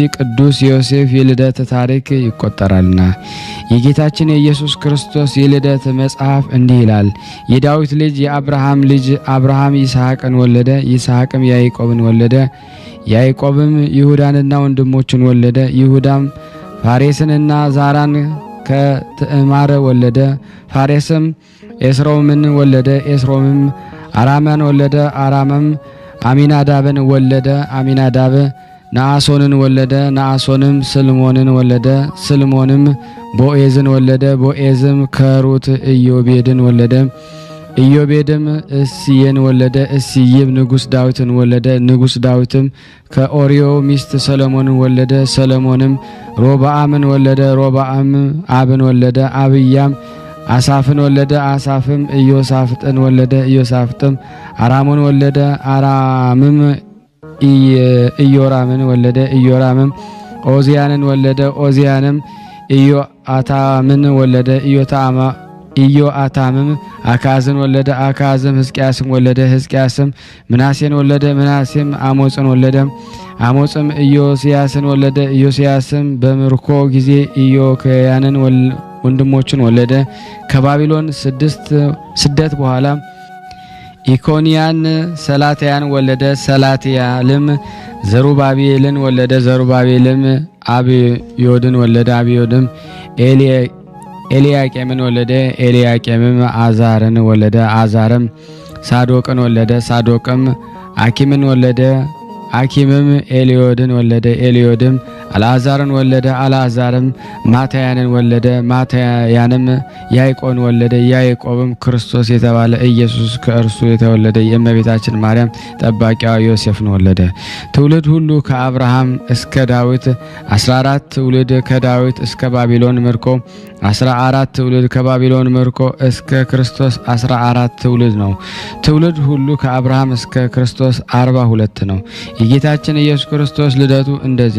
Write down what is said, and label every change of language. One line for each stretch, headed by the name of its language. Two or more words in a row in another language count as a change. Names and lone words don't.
Amharic: ቅዱስ ዮሴፍ የልደት ታሪክ ይቆጠራልና የጌታችን የኢየሱስ ክርስቶስ የልደት መጽሐፍ እንዲህ ይላል። የዳዊት ልጅ የአብርሃም ልጅ አብርሃም ይስሐቅን ወለደ፣ ይስሐቅም ያዕቆብን ወለደ፣ ያዕቆብም ይሁዳንና ወንድሞችን ወለደ፣ ይሁዳም ፋሬስንና ዛራን ከትዕማር ወለደ፣ ፋሬስም ኤስሮምን ወለደ፣ ኤስሮምም አራማን ወለደ፣ አራምም አሚናዳብን ወለደ፣ አሚናዳብ ነአሶንን ወለደ፣ ነአሶንም ስልሞንን ወለደ፣ ስልሞንም ቦኤዝን ወለደ፣ ቦኤዝም ከሩት ኢዮቤድን ወለደ፣ ኢዮቤድም እስየን ወለደ። እስይም ንጉሥ ዳዊትን ወለደ። ንጉሥ ዳዊትም ከኦርዮ ሚስት ሰሎሞንን ወለደ። ሰሎሞንም ሮብዓምን ወለደ። ሮብዓም አብን ወለደ። አብያም አሳፍን ወለደ። አሳፍም ኢዮሳፍጥን ወለደ። ኢዮሳፍጥም አራምን ወለደ። አራምም ኢዮራምን ወለደ። ኢዮራምም ኦዚያንን ወለደ። ኦዚያንም ኢዮአታምን ወለደ። ኢዮአታምም አካዝን ወለደ። አካዝም ሕዝቅያስን ወለደ። ሕዝቅያስም ምናሴን ወለደ። ምናሴም አሞጽን ወለደ። አሞጽም ኢዮስያስን ወለደ። ኢዮስያስም በምርኮ ጊዜ ኢዮክያንን ወንድሞችን ወለደ። ከባቢሎን ስደት በኋላ ኢኮንያን ሰላትያን ወለደ። ሰላትያልም ዘሩባቤልን ወለደ። ዘሩባቤልም አብዮድን ወለደ። አብዮድም ኤልያቄምን ወለደ። ኤልያቄምም አዛርን ወለደ። አዛርም ሳዶቅን ወለደ። ሳዶቅም አኪምን ወለደ። አኪምም ኤልዮድን ወለደ። ኤልዮድም አልዓዛርን ወለደ። አልዓዛርም ማታያንን ወለደ። ማታያንም ያዕቆብን ወለደ። ያዕቆብም ክርስቶስ የተባለ ኢየሱስ ከእርሱ የተወለደ የእመቤታችን ማርያም ጠባቂዋ ዮሴፍን ወለደ። ትውልድ ሁሉ ከአብርሃም እስከ ዳዊት 14 ትውልድ፣ ከዳዊት እስከ ባቢሎን ምርኮ 14 ትውልድ፣ ከባቢሎን ምርኮ እስከ ክርስቶስ 14 ትውልድ ነው። ትውልድ ሁሉ ከአብርሃም እስከ ክርስቶስ 42 ነው። የጌታችን ኢየሱስ ክርስቶስ ልደቱ እንደዚህ